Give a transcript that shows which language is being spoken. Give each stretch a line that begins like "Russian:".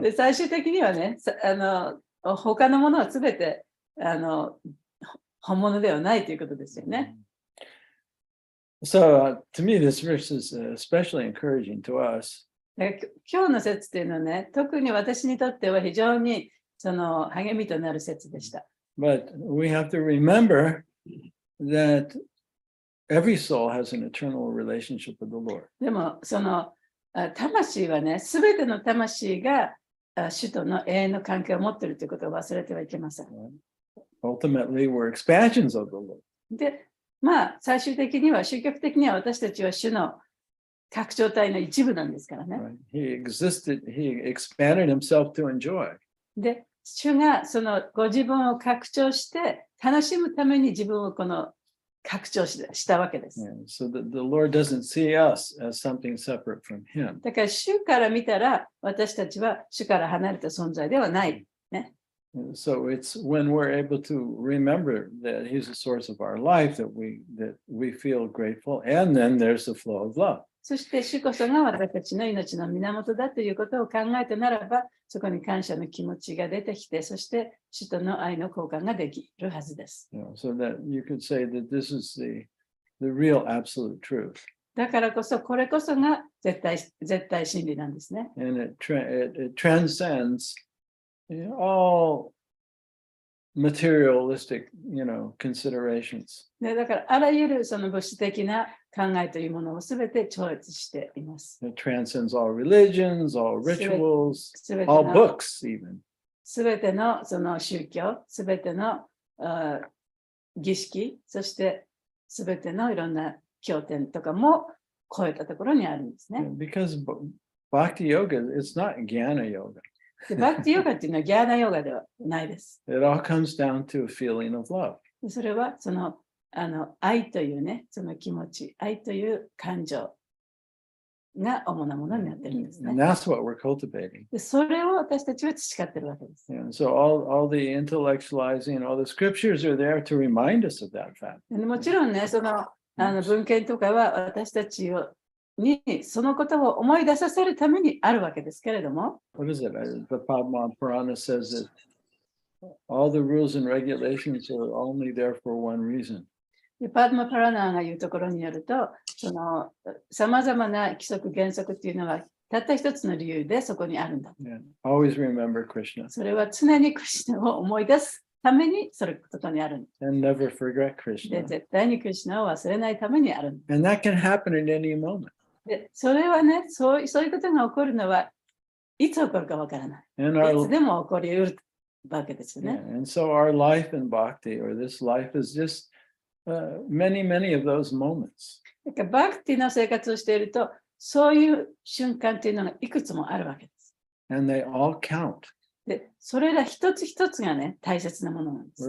Japanese: で、最終的にはね、他のものはすべて本物ではないということですよね。
English: So to me, this verse is especially encouraging to us.
Japanese: 今日の説っていうのはね、特に私にとっては非常にその励みとなる説でした。
English: But we have to remember that every soul has an eternal relationship with the Lord.
Japanese: でも、その魂はね、すべての魂が主との永遠の関係を持っているということを忘れてはいけません。
English: Ultimately, we're expansions of the Lord.
Japanese: で、まあ、最終的には、宗教的には私たちは主の拡張体の一部なんですからね。
English: Right? He expanded himself to enjoy.
Japanese: で、主がそのご自分を拡張して楽しむために自分をこの拡張したわけです。
English: Yeah, so the Lord doesn't see us as something separate from Him.
Japanese: だから主から見たら私たちは主から離れた存在ではない。ね。
English: So it's when we're able to remember that He's the source of our life that we feel grateful, and then there's the flow of love.
Japanese: そして主こそが私たちの命の源だということを考えたならば、そこに感謝の気持ちが出てきて、そして主との愛の交換ができるはずです。
English: So that you could say that this is the real absolute truth.
Japanese: だからこそ、これこそが絶対真理なんですね。
English: And it transcends all materialistic, considerations.
Japanese: でだからあらゆるその物質的な考えというものをすべて超越しています。
English: It transcends all religions, all rituals, all books even.
Japanese: すべてのその宗教、すべての儀式、そしてすべてのいろんな経典とかも超えたところにあるんですね。
English: Because Bhakti Yoga, it's not Jnana Yoga.
Japanese: でバクティヨガっていうのはギャーナヨガではないです。
English: It all comes down to a feeling of love.
Japanese: でそれはその愛というね、その気持ち、愛という感情が主なものになってるんですね。
English: And that's what we're cultivating.
Japanese: でそれを私たちは培ってるわけです。
English: And so all the intellectualizing, all the scriptures are there to remind us of that fact.
Japanese: でもちろんね、その文献とかは私たちにそのことを思い出させるためにあるわけですけれども。
English: What is it? The Padma Purana says that all the rules and regulations are only there for one reason.
Japanese: でパードマ・パラナーが言うところによると、そのさまざまな規則原則っていうのはたった一つの理由でそこにあるんだ。
English: Yeah. Always remember Krishna.
Japanese: それは常にクリシュナを思い出すためにそれことにあるんだ。
English: And never forget
Japanese: で
English: Krishna.
Japanese: 絶対にクリシュナを忘れないためにあるんだ。
English: And that can happen at any moment.
Japanese: でそれはね、そういうことが起こるのはいつ起こるかわからない。
English: And
Japanese: い
English: our
Japanese: つでも起こりうるわけですよ
English: yeah,
Japanese: ね。
English: and so our life in bhakti or this life is just many of those moments.
Japanese: だからバクティの生活をしていると、そういう瞬間っていうのがいくつもあるわけです。
English: And they all count.
Japanese: で、それら一つ一つがね、大切なものなんです